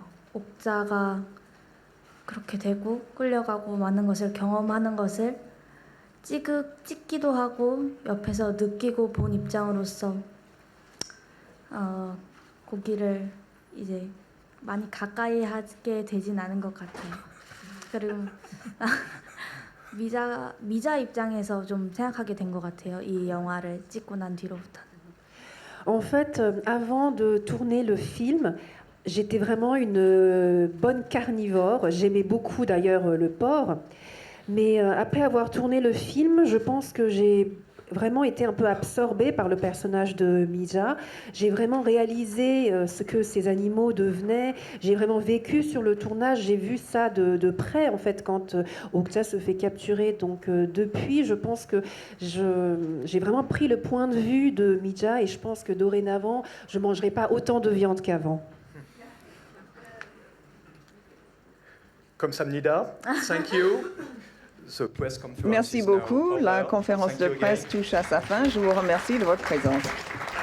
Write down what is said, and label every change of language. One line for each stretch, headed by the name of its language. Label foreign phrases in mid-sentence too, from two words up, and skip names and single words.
Korean: 옥자가 그렇게 되고 끌려가고 많은 것을 경험하는 것을 찍기도 하고 옆에서 느끼고 본 입장으로서 고기를 이제 많이 가까이 하게 되진 않은 것 같아요. 그리고 미자 입장에서 좀 생각하게 된 것 같아요. 이 영화를 찍고 난 뒤로부터.
French: En fait, avant de tourner le film, j'étais vraiment une bonne carnivore. J'aimais beaucoup d'ailleurs le porc. Mais après avoir tourné le film, je pense que j'ai vraiment été un peu absorbée par le personnage de Mija. J'ai vraiment réalisé ce que ces animaux devenaient. J'ai vraiment vécu sur le tournage. J'ai vu ça de près, en fait, quand Okja se fait capturer. Donc, depuis, je pense que j'ai vraiment pris le point de vue de Mija et je pense que dorénavant, je ne mangerai pas autant de viande qu'avant. Comme Samnida,
English: thank you.
French: Merci beaucoup. La conférence de presse touche à sa fin. Je vous remercie de votre présence.